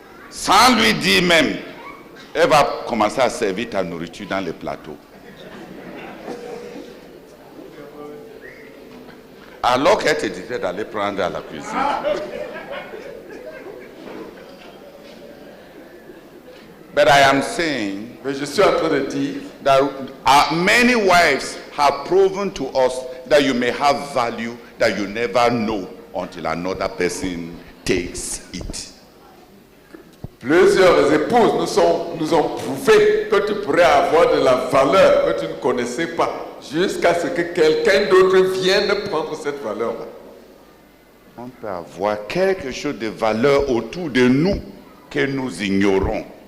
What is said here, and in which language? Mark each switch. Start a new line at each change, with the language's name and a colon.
French: Sans lui dire même, elle va commencer à servir ta nourriture dans les plateaux. Alors qu'elle te disait d'aller prendre à la cuisine.
English: But I am saying,
French: Mais je suis en train de dire
English: that many wives have proven to us that you may have value that you never know until another person takes it.
French: plusieurs épouses nous ont prouvé que tu pourrais avoir de la valeur que tu ne connaissais pas jusqu'à ce que quelqu'un d'autre vienne prendre cette valeur-là. On peut avoir quelque chose de valeur autour de nous que nous ignorons.